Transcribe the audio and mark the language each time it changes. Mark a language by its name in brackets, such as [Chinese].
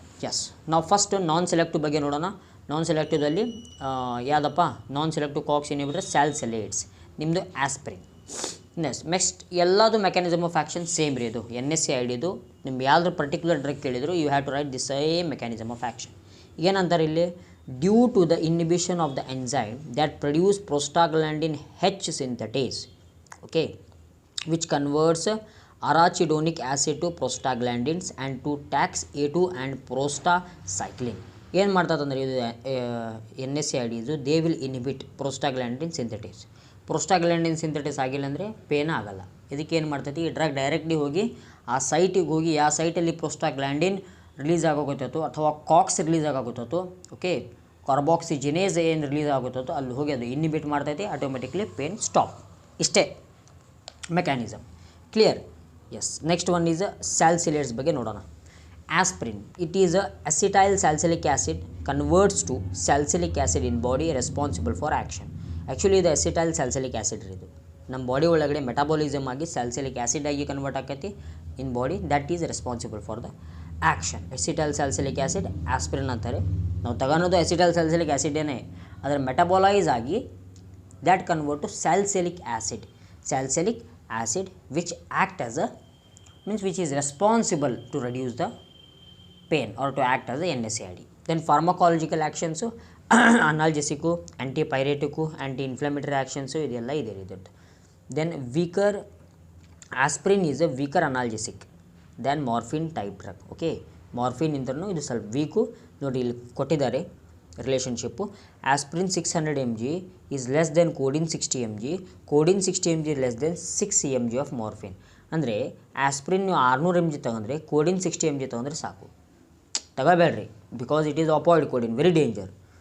[Kannada] S, ನಾವು first ನಾನ್ selective ಬಗ್ಗೆ ನೋಡೋಣ. ನಾನ್ ಸೆಲೆಕ್ಟಿವ್ದಲ್ಲಿ ಯಾವುದಪ್ಪ ನಾನ್ ಸೆಲೆಕ್ಟಿವ್ ಕಾಕ್ಸ್ ಇನ್ಹಿಬಿಟರ್ ಸ್ಯಾಲ್ಸಲೇಟ್ಸ್, ನಿಮ್ಮದು ಆಸ್ಪ್ರಿನ್. ನೆಕ್ಸ್ಟ್ ಎಲ್ಲದು ಮೆಕ್ಯಾನಿಸಮ್ ಆಫ್ ಆ್ಯಕ್ಷನ್ ಸೇಮ್ ರೀ. ಇದು NSAID ಇದು ನಿಮ್ಗೆ ಯಾವ್ದು ಪರ್ಟಿಕ್ಯುಲರ್ ಡ್ರಗ್ ಕೇಳಿದ್ರು [English] You have to write the same mechanism of action. [Kannada] ಏನಂತಾರೆ ಇಲ್ಲಿ, [English] Due to the inhibition of the enzyme that produce prostaglandin H synthetase, okay, which converts arachidonic acid to prostaglandins and to tax-A2 and prostacyclin. [Kannada] ಏನು ಮಾಡ್ತದಂದ್ರೆ ಇದು NSAID ಇದು [English] They will inhibit prostaglandin synthetase. [Kannada] ಪ್ರೋಸ್ಟಾಗ್ಲ್ಯಾಂಡಿನ್ ಸಿಂಥೆಟೇಸ್ ಆಗಿಲ್ಲ ಅಂದರೆ ಪೇನ ಆಗಲ್ಲ. ಇದಕ್ಕೆ ಏನು ಮಾಡ್ತೈತಿ, ಈ ಡ್ರಗ್ ಡೈರೆಕ್ಟ್ಲಿ ಹೋಗಿ ಆ ಸೈಟಿಗೆ ಹೋಗಿ ಯಾವ ಸೈಟಲ್ಲಿ ಪ್ರೋಸ್ಟಾಗ್ಲ್ಯಾಂಡಿನ್ ರಿಲೀಸ್ ಆಗೋಗುತ್ತೋ ಅಥವಾ ಕಾಕ್ಸ್ ರಿಲೀಸ್ ಆಗೋಗುತ್ತೋ, ಓಕೆ, ಕಾರ್ಬಾಕ್ಸಿಜಿನೇಸ್ ಏನು ರಿಲೀಸ್ ಆಗುತ್ತೋ ಅಲ್ಲಿ ಹೋಗಿ ಅದು ಇನ್ಹಿಬಿಟ್ ಮಾಡ್ತೈತಿ, ಆಟೋಮೆಟಿಕ್ಲಿ ಪೇನ್ ಸ್ಟಾಪ್. ಇಷ್ಟೇ mechanism. Clear? S. [English] next one is salicylates [Kannada] ಬಗ್ಗೆ ನೋಡೋಣ. [English] Aspirin, it is acetyl salicylic acid converts to salicylic acid in body responsible for action. [Kannada] Actually ಇದು ಅಸಿಟೈಲ್ ಸ್ಯಾಲ್ಸಿಲಿಕ್ ಆ್ಯಸಿಡ್ ಇದು ನಮ್ಮ ಬಾಡಿ ಒಳಗಡೆ ಮೆಟಾಬಾಲಿಸಮ್ ಆಗಿ ಸ್ಯಾಲ್ಸಿಲಿಕ್ ಆ್ಯಸಿಡ್ ಆಗಿ ಕನ್ವರ್ಟ್ ಆಕೈತಿ ಇನ್ body, [English] That is responsible for the action. Acetyl salicylic acid [Kannada] ಆಸ್ಪ್ರಿನ್ ಅಂತಾರೆ. ನಾವು ತಗೊಳೋದು ಎಸಿಟೈಲ್ ಸ್ಯಾಲ್ಸಿಲಿಕ್ ಆ್ಯಸಿಡೇನೆ, ಅದರ ಮೆಟಬಾಲೈಸ್ ಆಗಿ [English] That convert to salicylic acid which act as a which is responsible to reduce the pain or to act as a NSAID. Then pharmacological actions, analgesic, antipyretic, anti-inflammatory actions [Kannada] ಇದೆಲ್ಲ ಇದೆ ಇದ್ರದ್ದು. [English] Then weaker aspirin is a weaker analgesic than morphine type drug. [Kannada] Okay, morphine ಇಂದ್ರೂ ಇದು ಸ್ವಲ್ಪ week. ನೋಡಿ ಇಲ್ಲಿ ಕೊಟ್ಟಿದ್ದಾರೆ relationship. [English] Aspirin 600 mg is less than codeine 60 mg, codeine 60 mg less than 6 mg of morphine. [Kannada] ಅಂದರೆ ಆಸ್ಪ್ರಿನ್ ನೀವು 600 mg ತೊಗೊಂಡ್ರೆ ಕೋಡಿನ್ 60 mg ತೊಗೊಂಡ್ರೆ ಸಾಕು, ತಗೋಬೇಡ್ರಿ, [English] Because it is opioid codeine, very danger.